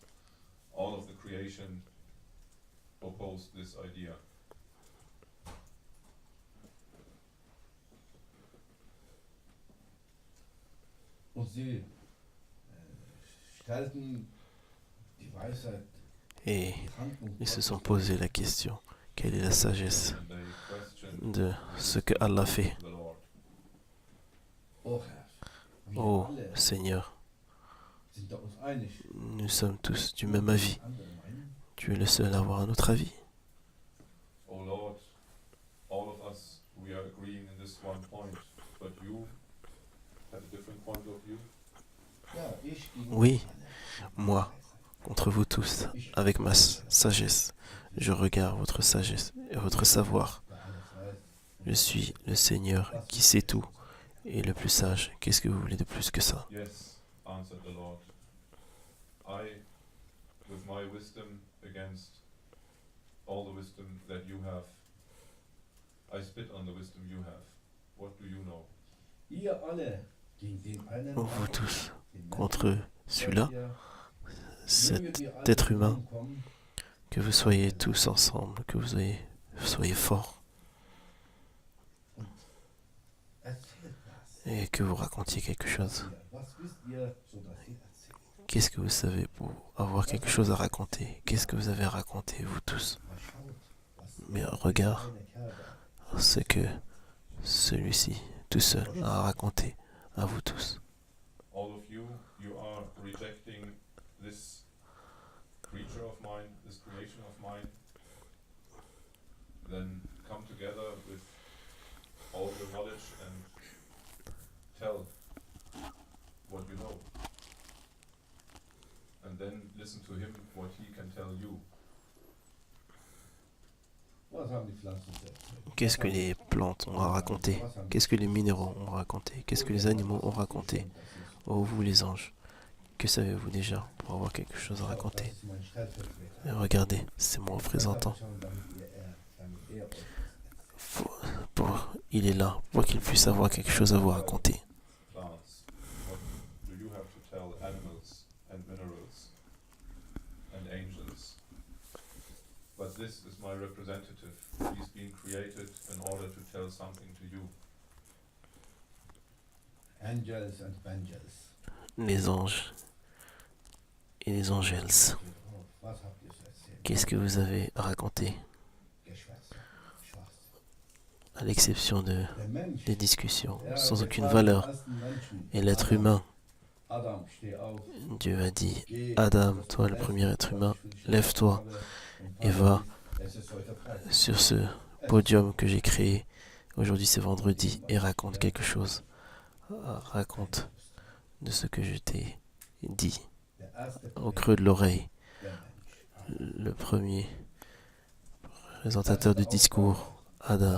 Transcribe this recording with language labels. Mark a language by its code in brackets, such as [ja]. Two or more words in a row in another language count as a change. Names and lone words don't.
[en] All of the creation opposed this idea. [de] Und sie stellten die Weisheit, [fr] Et [de] die Handlung [fr] ils se sont [de] Gottes [fr] posé la question, quelle est la sagesse [en] And they questioned [fr] de ce que Allah fait? [en] the Lord. [de] O Herr, wir [fr] Ô [de] alle [fr] Seigneur, [de] sind da uns einig. [fr] nous sommes tous du même avis. [de] Andere meinen, [fr] Tu es le seul à avoir un autre avis. [en] Oh Lord, all of us, we are agreeing in this one point, but you have a different point of view. [de] ja, ich gegen [fr] Oui, [de] alle. [fr] moi, contre vous tous, avec ma sagesse, je regarde votre sagesse et votre savoir. [de] Der alles weiß. [fr] Je suis le Seigneur qui sait tout et le plus sage. Qu'est-ce que vous voulez de plus que ça? [en] Yes, answered the Lord. I, with my wisdom against all the wisdom that you have, I spit on the wisdom you have. What do you know? [de] Ihr alle gegen den einen [fr] Vous [de] Mann, [fr] tous, [de] den Menschen, [fr] contre celui-là, [de] wollt ihr, [fr] cet [de] möget ihr alle [fr] être humain, [de] zusammenkommen, [fr] que vous soyez tous ensemble, que vous soyez forts [de] erzählt was. [fr] et que vous racontiez quelque chose. [de] Was wisst ihr, so dass ihr erzählt? [fr] Qu'est-ce que vous savez pour avoir quelque chose à raconter? Qu'est-ce que vous avez à raconter, vous tous? [de] Mal schaut, was [fr] Mais [de] der [fr] regarde [de] kleine Kerl da [fr] ce que celui-ci, tout seul, a à raconter à vous tous. [en] All of you, you are rejecting this creature of mine, this creation of mine. Then come together with all your knowledge and tell what you know. And then listen to him what he can tell you. [de] Was haben die Pflanzen zu erzählen? [fr] Qu'est-ce que les plantes ont à raconter? Qu'est-ce que les minéraux ont raconté? Qu'est-ce que les animaux ont raconté? Oh, vous les anges, que savez-vous déjà pour avoir quelque chose à raconter? Et regardez, c'est mon représentant. Il est là pour qu'il puisse avoir quelque chose à vous raconter. [en] Plants. What do you have to tell animals and minerals and angels? But this is my representative. He's been created in order to tell something to you. Angels and Bangels. [fr] Les anges et les angels. [de] Was habt ihr zu erzählen? [fr] Qu'est-ce que vous avez à raconter? [de] Geschwätz, Schwachs. [fr] À l'exception [de] Der Mensch, [fr] des discussions [de] der [fr] sans [de] der [fr] aucune [de] Vater [fr] valeur. [de] des ersten Menschen, [fr] Et l'être Adam, humain, [de] Adam, steh auf, [fr] Dieu a dit, [de] geh, Adam, das [fr] toi le [de] Fleisch, [fr] premier être [de] das [fr] humain, [de] ich für dich [fr] lève-toi [de] habe, und [fr] et va [de] es ist heute Freitag. [fr] sur ce podium que j'ai créé. Aujourd'hui c'est vendredi et raconte quelque chose. Raconte de ce que je t'ai dit [de] Der erste [fr] au creux de l'oreille. [de] der Mensch. [fr] Le premier présentateur de discours, Adam,